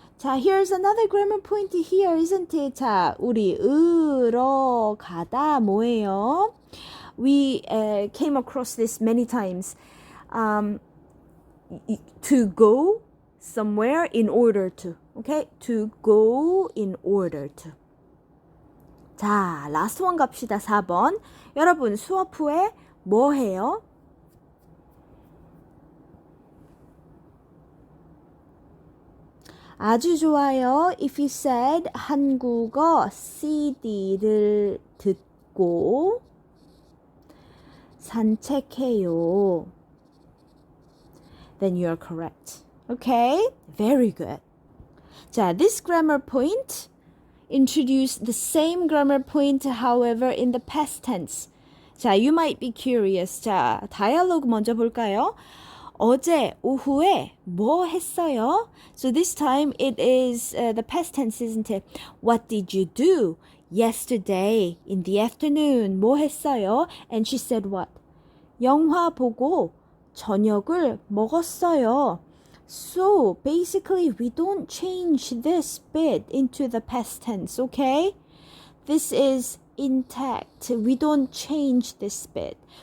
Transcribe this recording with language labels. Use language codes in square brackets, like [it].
[en] 자, here's another grammar point here, isn't it? [ko] 자, 우리 으러 가다 뭐예요? [en] We came across this many times. To go somewhere in order to. Okay? To go in order to. 자, last one [ko] 갑시다. 4번. 여러분, 수업 후에 뭐 해요? 아주 좋아요. [en] If you said [ko] 한국어 CD를 듣고 산책해요, [en] then you're correct. Okay? Very good. 자, this grammar point introduce the same grammar point, however, in the past tense. 자, you might be curious. [ko] 자, [en] dialogue [ko] 먼저 볼까요? 어제 오후에 뭐 했어요? [en] So this time it is the past tense, isn't it? What did you do yesterday in the afternoon? [ko] 뭐 했어요? [en] And she said what? [ko] 영화 보고 저녁을 먹었어요. [en] So basically we don't change this bit into the past tense, okay? This is intact. We don't change this bit.